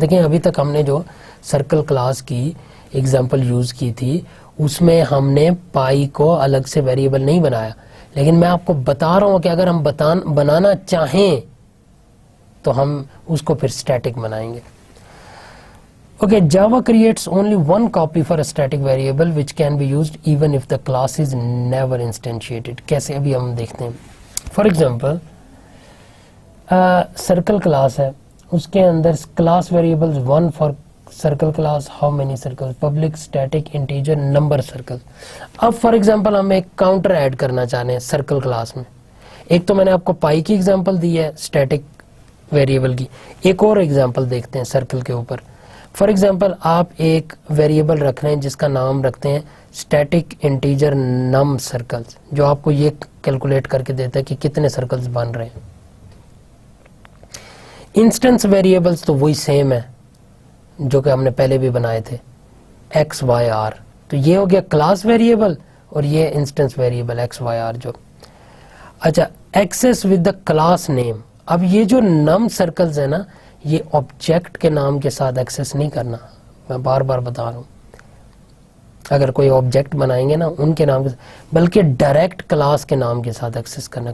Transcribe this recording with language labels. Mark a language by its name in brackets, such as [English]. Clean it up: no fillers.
[Urdu] دیکھیں ابھی تک ہم نے جو سرکل کلاس کی ایگزامپل یوز کی تھی اس میں ہم نے پائی کو الگ سے ویریبل نہیں بنایا, لیکن میں آپ کو بتا رہا ہوں کہ اگر ہم بنانا چاہیں تو ہم اس کو پھر اسٹیٹک بنائیں گے. [English] Okay, Java creates only one copy for a static variable which can be used even if the class is never instantiated. [Urdu] کیسے ابھی ہم دیکھتے ہیں. فار ایگزامپل سرکل کلاس ہے, اس کے اندر class variables 1 for circle class, how many circle, public static integer number circle. اب for example ہم ایک کاؤنٹر ایڈ کرنا چاہتے ہیں سرکل کلاس میں. ایک تو میں نے آپ کو پائی کی ایگزامپل دی ہے اسٹیٹک ویریبل کی, ایک اور ایگزامپل دیکھتے ہیں سرکل کے اوپر. فار ایگزامپل آپ ایک ویریبل رکھ رہے ہیں جس کا نام رکھتے ہیں اسٹیٹک انٹیجر نم سرکلز, جو آپ کو یہ کیلکولیٹ کر کے دیتا ہے کہ کتنے سرکلز بن رہے ہیں. انسٹنس ویریبلز تو وہی سیم ہے جو کہ ہم نے پہلے بھی بنائے تھے, ایکس وائی آر. تو یہ ہو گیا کلاس ویریبل اور یہ instance variable x why are جو. [English] اچھا, access with the class name. [Urdu] اب یہ جو نم سرکلز ہیں نا, یہ آبجیکٹ کے نام کے ساتھ ایکسس نہیں کرنا, میں بار بار بتا رہا ہوں. اگر کوئی آبجیکٹ بنائیں گے نا ان کے نام کے ساتھ, بلکہ ڈائریکٹ کلاس کے نام کے ساتھ ایکسس کرنا.